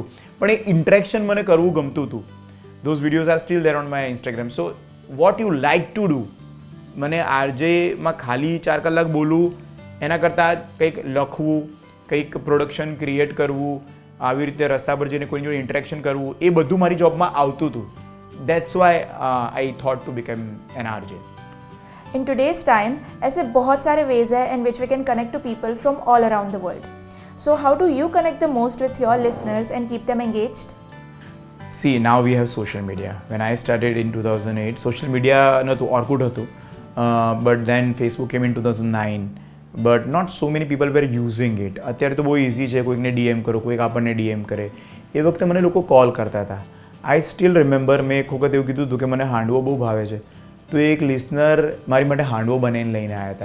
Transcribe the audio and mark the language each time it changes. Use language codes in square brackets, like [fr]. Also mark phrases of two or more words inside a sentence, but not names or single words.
[gu] પણ એ ઇન્ટરેક્શન મને કરવું ગમતું હતું. [en] those videos are still there on my Instagram. So what you like to do. [gu] મને આરજેમાં ખાલી 4 કલાક બોલવું એના કરતાં કંઈક લખવું, કંઈક પ્રોડક્શન ક્રિએટ કરવું, આવી રીતે રસ્તા પર જઈને કોઈની જોડે ઇન્ટરેક્શન કરવું, એ બધું મારી જોબમાં આવતું હતું. [en] That's why I thought to become an RJ. In today's time, [hi] ऐसे बहुत सारे [en] ways हैं in which we can connect to people from all around the world. So how do you connect the most with your listeners and keep them engaged? See now we have social media. When I started in 2008 social media [gu] નહોતું, ઓર્કુટ હતું, [en] but then Facebook came in 2009, but not so many people were using it. [gu] અત્યારે તો બહુ ઇઝી છે, કોઈકને DM કરો, કોઈક આપણને DM કરે. એ વખતે મને લોકો કોલ કરતા હતા. [en] I still remember [gu] મેં એક વખત એવું કીધું હતું કે મને હાંડવો બહુ ભાવે છે, તો એક લિસનર મારી માટે હાંડવો બનાવીને લઈને આવ્યા હતા.